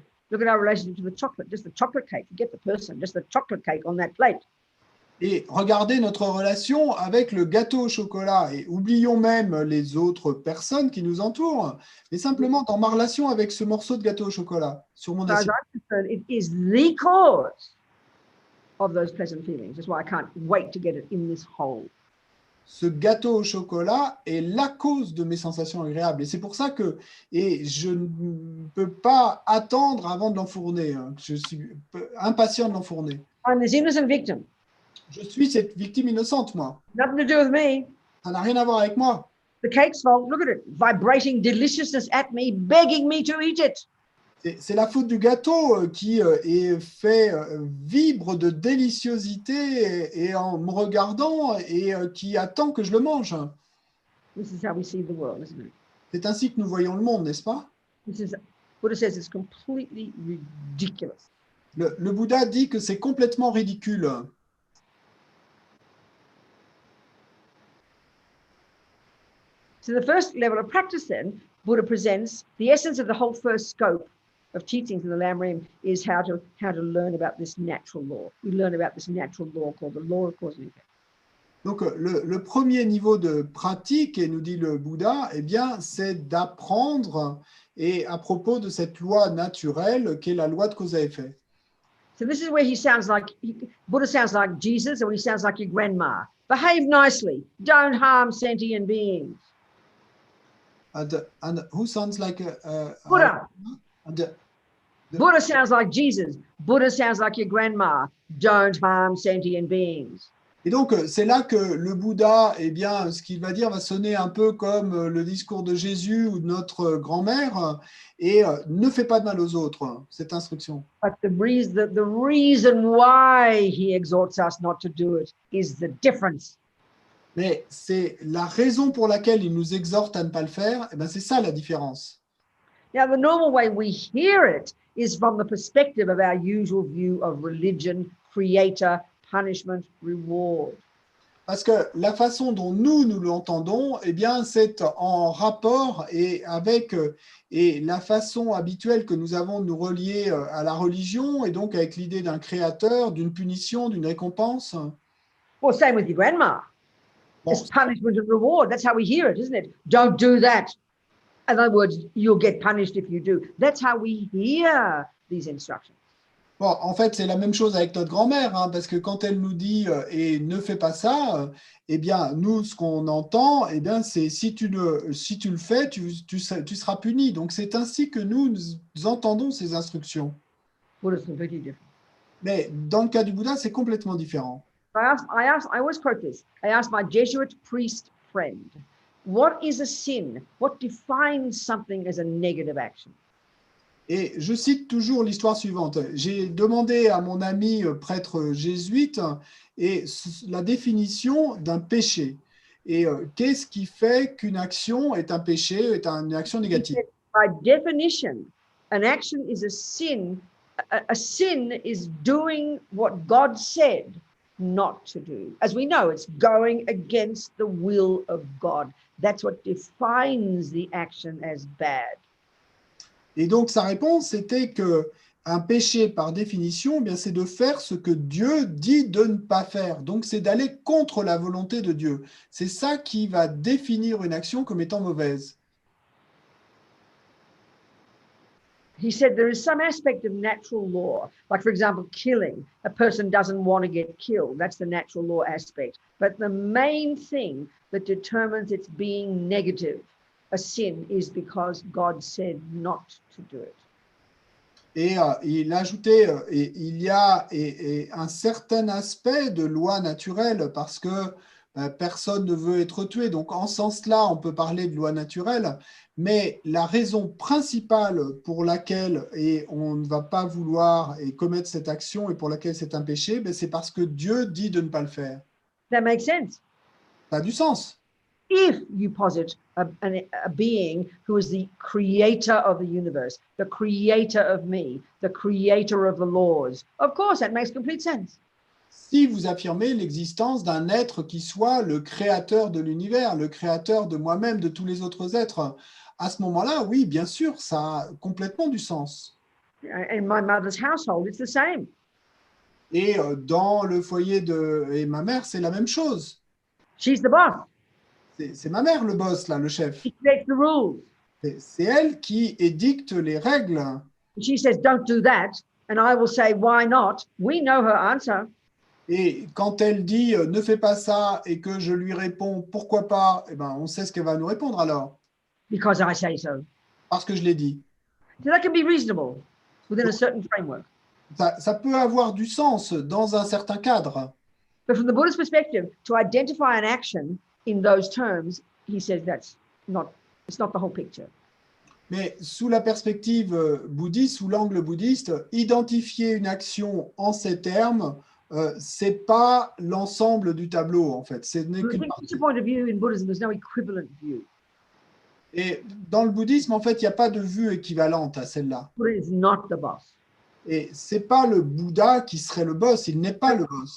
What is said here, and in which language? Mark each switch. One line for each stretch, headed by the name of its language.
English: Look at our relationship to the chocolate, just the chocolate cake. Forget the person, just the chocolate cake on that plate.
French: Et regardez notre relation avec le gâteau au chocolat. Et oublions même les autres personnes qui nous entourent, mais simplement dans ma relation avec ce morceau de gâteau au chocolat sur mon assiette.
English: It is the cause of those pleasant feelings. That's why I can't wait to get it in this hole.
French: Ce gâteau au chocolat est la cause de mes sensations agréables. Et c'est pour ça que je ne peux pas attendre avant de l'enfourner. Je suis impatient de l'enfourner.
English: I'm this innocent victim.
French: Je suis cette victime innocente, moi.
English: Nothing to do with me.
French: Ça n'a rien à voir avec moi.
English: The cake's fault. Look at it. Vibrating deliciousness at me, begging me to eat it.
French: C'est la faute du gâteau qui fait vibre de déliciosité et en me regardant et qui attend que je le mange.
English: This is how we see the world, isn't it?
French: C'est ainsi que nous voyons le monde, n'est-ce pas?
English: Buddha says it's completely ridiculous.
French: Le Bouddha dit que c'est complètement ridicule.
English: So the first level of practice then, Buddha presents the essence of the whole first scope of teachings in the Lam Rim is how to learn about this natural law. We learn about this natural law called the law of cause and effect.
French: Donc le premier niveau de pratique, et nous dit le Bouddha, c'est d'apprendre à propos de cette loi naturelle qui est la loi de cause à effet.
English: So this is where Buddha sounds like Jesus, or he sounds like your grandma. Behave nicely. Don't harm sentient beings. And who sounds like Buddha? Buddha sounds like Jesus. Buddha sounds like your grandma. Don't harm sentient beings.
French: Et donc, c'est là que le Bouddha, eh bien, ce qu'il va dire va sonner un peu comme le discours de Jésus ou de notre grand-mère, et ne fais pas de mal aux autres, cette instruction.
English: But the reason why he exhorts us not to do it is the difference.
French: Mais c'est la raison pour laquelle il nous exhorte à ne pas le faire, eh bien, c'est ça la différence.
English: Now, the normal way we hear it is from the perspective of our usual view of religion, creator, punishment, reward.
French: Parce que la façon dont nous l'entendons, eh bien, c'est en rapport et avec et la façon habituelle que nous avons de nous relier à la religion, et donc avec l'idée d'un créateur, d'une punition, d'une récompense.
English: Well, same with your grandma.
French: Bon,
English: It's punishment and reward. That's how we hear it, isn't it? Don't do that. In other words, you'll get punished if you do. That's how we hear these instructions.
French: bon, en fait, c'est la même chose avec notre grand-mère, hein, parce que quand elle nous dit et ne fais pas ça, eh bien, nous, ce qu'on entend, eh bien, c'est si tu le fais, tu seras puni. Donc, c'est ainsi que nous entendons ces instructions.
English: Well, it's completely different.
French: Mais dans le cas du Bouddha, c'est complètement différent.
English: I always quote this. I asked my Jesuit priest friend, what is a sin? What defines something as a negative action?
French: Et je cite toujours l'histoire suivante. J'ai demandé à mon ami prêtre jésuite la définition d'un péché. Et qu'est-ce qui fait qu'une action est un péché, est une action négative?
English: By definition, an action is a sin. A sin is doing what God said not to do. As we know, it's going against the will of God. That's what defines the action as bad.
French: Et donc, sa réponse, c'était que un péché, par définition, eh bien, c'est de faire ce que Dieu dit de ne pas faire. Donc, c'est d'aller contre la volonté de Dieu. C'est ça qui va définir une action comme étant mauvaise.
English: He said there is some aspect of natural law, like, for example, killing. A person doesn't want to get killed. That's the natural law aspect. But the main thing that determines its being negative, a sin, is because God said not to do it.
French: Et il ajoutait, il y a un certain aspect de loi naturelle parce que personne ne veut être tué. Donc, en ce sens-là, on peut parler de loi naturelle, mais la raison principale pour laquelle on ne va pas vouloir commettre cette action et pour laquelle c'est un péché, c'est parce que Dieu dit de ne pas le faire.
English: That makes sense.
French: Ça a du sens.
English: If you posit a being who is the creator of the universe, the creator of me, the creator of the laws, of course, that makes complete sense.
French: Si vous affirmez l'existence d'un être qui soit le créateur de l'univers, le créateur de moi-même, de tous les autres êtres, à ce moment-là, oui, bien sûr, ça a complètement du sens.
English: In my mother's household, it's the same.
French: Et dans le foyer de ma mère, c'est la même chose.
English: She's the boss.
French: C'est ma mère le boss, là, le chef.
English: She creates the rules.
French: C'est elle qui édicte les règles.
English: She says, don't do that. And I will say, why not? We know her answer.
French: Et quand elle dit ne fais pas ça et que je lui réponds pourquoi pas, eh ben, on sait ce qu'elle va nous répondre alors.
English: Because I say so.
French: Parce que je l'ai dit.
English: So that can be reasonable within a certain framework.
French: Ça peut avoir du sens dans un certain cadre.
English: But from the Buddhist perspective, to identify an action in those terms, he says it's not the whole picture.
French: Mais sous la perspective bouddhiste, sous l'angle bouddhiste, identifier une action en ces termes, c'est pas l'ensemble du tableau en fait. C'est
English: From the point of view in Buddhism, there's no equivalent view.
French: Et dans le bouddhisme, en fait, il n'y a pas de vue équivalente à celle-là.
English: Buddha is not the boss.
French: Et c'est pas le Bouddha qui serait le boss, il n'est pas le boss.